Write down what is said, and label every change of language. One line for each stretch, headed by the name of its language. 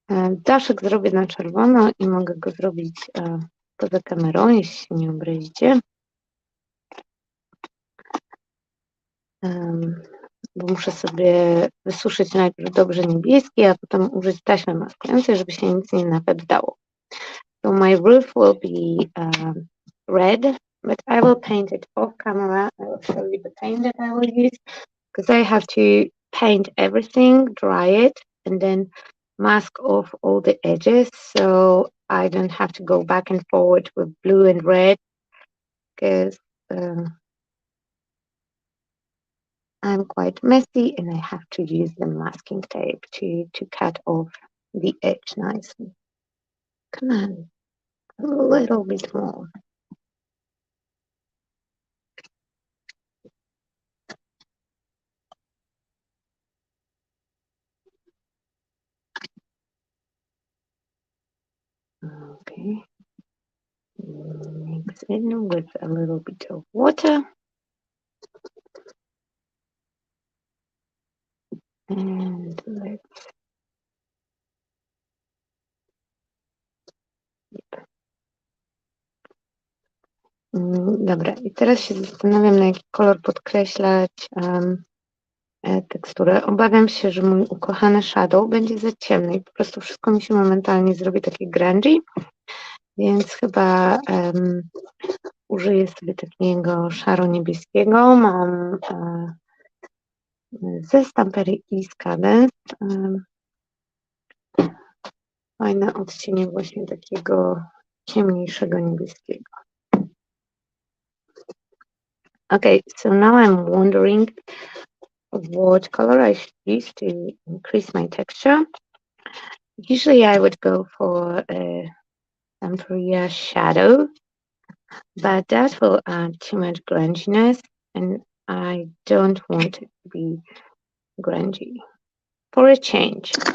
Polish: Daszek zrobię na czerwono i mogę go zrobić poza kamerą, jeśli się nie obrazicie. Bo muszę sobie wysuszyć najpierw dobrze niebieski, a potem użyć taśmy maskującej, żeby się nic nie napędzało.
English: So my roof will be red, but I will paint it off camera. I will show you the paint that I will use because I have to paint everything, dry it, and then mask off all the edges so I don't have to go back and forward with blue and red because I'm quite messy and I have to use the masking tape to cut off the edge nicely. Come on, a little bit more. Okay. Mix in with a little bit of water. And let's
Polish: Dobra, i teraz się zastanawiam, na jaki kolor podkreślać teksturę. Obawiam się, że mój ukochany shadow będzie za ciemny i po prostu wszystko mi się momentalnie zrobi takie grungy, więc chyba użyję sobie takiego szaro-niebieskiego. Mam ze Stampery i z Cadence fajne odcienie właśnie takiego ciemniejszego niebieskiego.
English: Okay, so now I'm wondering what color I should use to increase my texture. Usually I would go for a Stamperia shadow, but that will add too much grunginess and I don't want it to be grungy. For a change.